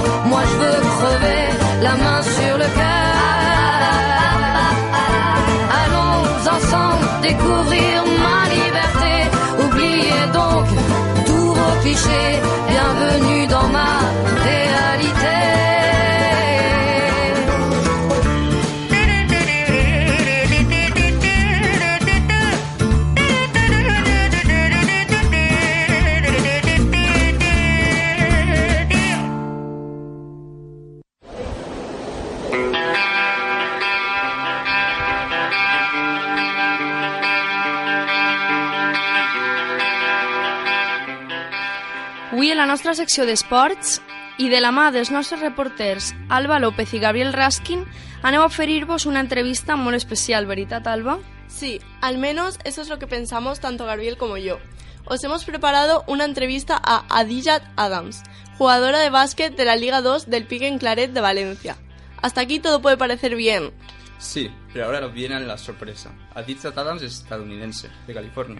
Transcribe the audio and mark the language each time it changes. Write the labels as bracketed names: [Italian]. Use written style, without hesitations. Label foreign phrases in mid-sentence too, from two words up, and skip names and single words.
[French] Moi je veux crever la main sur le cœur. Allons ensemble découvrir ma liberté. Oubliez donc tous vos clichés. Bienvenue dans ma réalité. [Catalan] Avui a la nostra secció d'esports i de la mà dels nostres reporters Alba López i Gabriel Raskin anem a oferir-vos una entrevista molt especial, ¿verdad, Alba? [Spanish] Sí, al menos eso es lo que pensamos tanto Gabriel como yo. Os hemos preparado una entrevista a Adijat Adams, jugadora de básquet de la Liga 2 del Piquen Claret de Valencia. Hasta aquí todo puede parecer bien. Sí, pero ahora viene la sorpresa. Adijat Adams es estadounidense, de California.